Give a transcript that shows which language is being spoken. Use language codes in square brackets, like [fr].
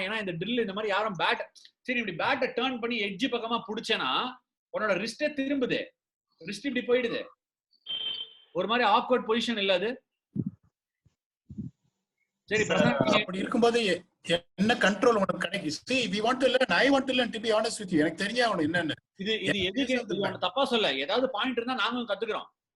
[ta] ஏன்னா இந்த ட்ரில் இந்த மாதிரி யாரும் பேட் சரி இப்படி பேட்டை டர்ன் பண்ணி எட்ஜ் பக்கமா புடிச்சேனா உன்னோட ரிஸ்டே திரும்புது, ரிஸ்ட் இப்படி போயிடுது, ஒரு மாதிரி ஆக்வர்ட் பொசிஷன் இல்ல அது. சரி அப்படி இருக்கும்போது என்ன கண்ட்ரோல் உனக்கு கிடைக்கும்? [en] See, we want to learn, I want to learn, to be honest with you. [ta] எனக்கு தெரிஞ்சா அவனுக்கு என்னன்னு இது எதுக்கு இது தப்பா சொல்ல, ஏதாவது பாயிண்ட் இருந்தா நாங்களும் கத்துக்கிறோம்.